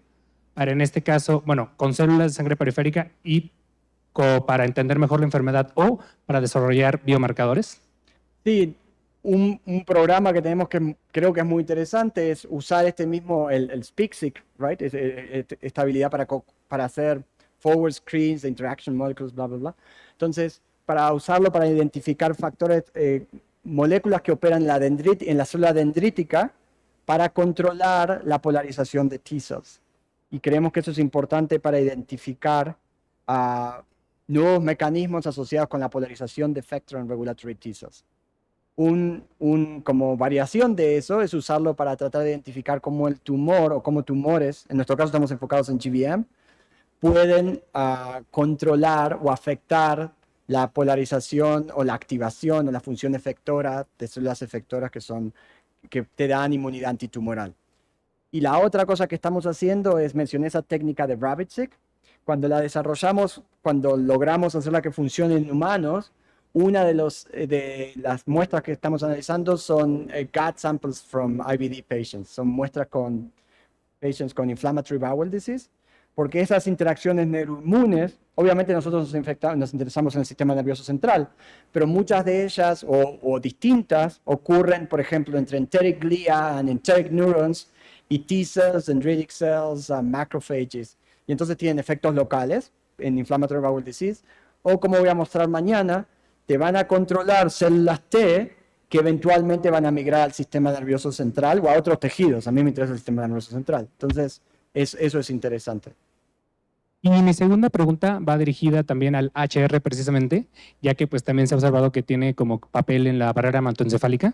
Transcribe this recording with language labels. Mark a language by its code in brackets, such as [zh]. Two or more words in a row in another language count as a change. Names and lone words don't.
[es] Para en este caso, bueno, con células de sangre periférica y para entender mejor la enfermedad o para desarrollar biomarcadores? Sí, un programa que tenemos que creo que es muy interesante es usar este mismo, el SPIC-SIC, right? Esta habilidad para hacer [en] forward screens [es] de [en] interaction molecules, [es] bla, bla, bla. Entonces, para usarlo para identificar factores, moléculas que operan en la célula dendrítica para controlar la polarización de T-cells. Y creemos que eso es importante para identificar nuevos mecanismos asociados con la polarización de [en] effector and regulatory T-cells. [es] Como variación de eso es usarlo para tratar de identificar cómo el tumor o cómo tumores, en nuestro caso estamos enfocados en GBM, pueden controlar o afectar la polarización o la activación o la función efectora de células efectoras que te dan inmunidad antitumoral. Y la otra cosa que estamos haciendo es, mencioné esa técnica de Rabbit-seq. Cuando la desarrollamos, cuando logramos hacerla que funcione en humanos, una de las muestras que estamos analizando son [en] gut samples from IBD patients. [es] Son muestras con patients con [en] inflammatory bowel disease, [es] porque esas interacciones neuroinmunes, obviamente nosotros nos interesamos en el sistema nervioso central, pero muchas de ellas o distintas ocurren, por ejemplo, entre [en] enteric glia and enteric neurons [es] y [en] T-cells, dendritic cells, macrophages. [es] Y entonces tienen efectos locales en [en] inflammatory bowel disease, [es] o como voy a mostrar mañana, te van a controlar células T que eventualmente van a migrar al sistema nervioso central o a otros tejidos. A mí me interesa el sistema nervioso central. Entonces, eso es interesante. Y mi segunda pregunta va dirigida también al HR precisamente, ya que pues también se ha observado que tiene como papel en la barrera hematoencefálica.